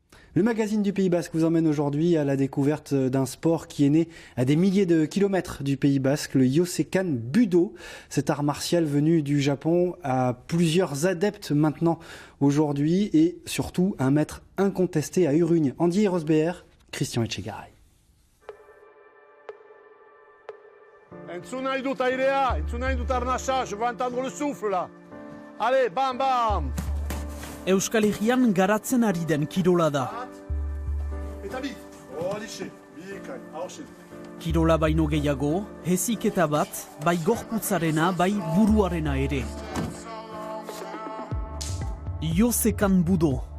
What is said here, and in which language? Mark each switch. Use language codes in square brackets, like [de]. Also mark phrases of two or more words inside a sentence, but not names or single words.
[fr] Le magazine du Pays Basque vous emmène aujourd'hui à la découverte d'un sport qui est né à des milliers de kilomètres du Pays Basque, le Yosekan Budo. Cet art martial venu du Japon a plusieurs adeptes maintenant aujourd'hui et surtout un maître incontesté à Urugne. Andy Rosbeer, Christian Etchegaray. [eu] Entzun nahi dut airea, entzun nahi dut arnasa, [fr] je veux entendre le souffle là. Allez, bam bam! [eu] Euskal Herrian garatzen ari den kirola da. Eta bi, horixe, biekai, hausen. Kirola baino gehiago, heziketa bat, bai gorputzarena, bai buruarena ere. Yosekan Budo.